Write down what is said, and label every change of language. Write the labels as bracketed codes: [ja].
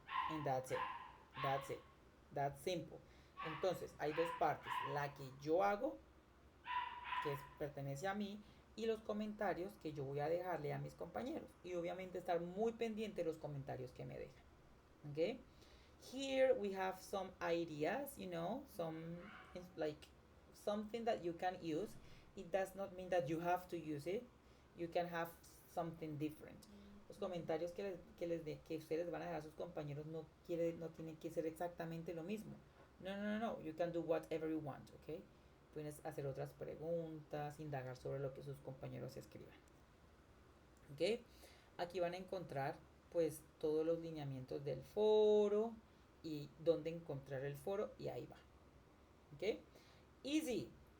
[en] And that's it. That's it. That's simple. [es] Entonces, hay 2 partes. La que yo hago, que pertenece a mí, y los comentarios que yo voy a dejarle a mis compañeros. Y obviamente estar muy pendiente de los comentarios que me dejan. [en] Okay? Here we have some ideas, some like something that you can use. It does not mean that you have to use it. You can have something different. [es] Los comentarios que ustedes van a dejar a sus compañeros no tienen que ser exactamente lo mismo. No. [en] You can do whatever you want, [es] ¿ok? Pueden hacer otras preguntas, indagar sobre lo que sus compañeros escriban. ¿Ok? Aquí van a encontrar pues todos los lineamientos del foro y dónde encontrar el foro y ahí va. ¿Ok? [en] Easy.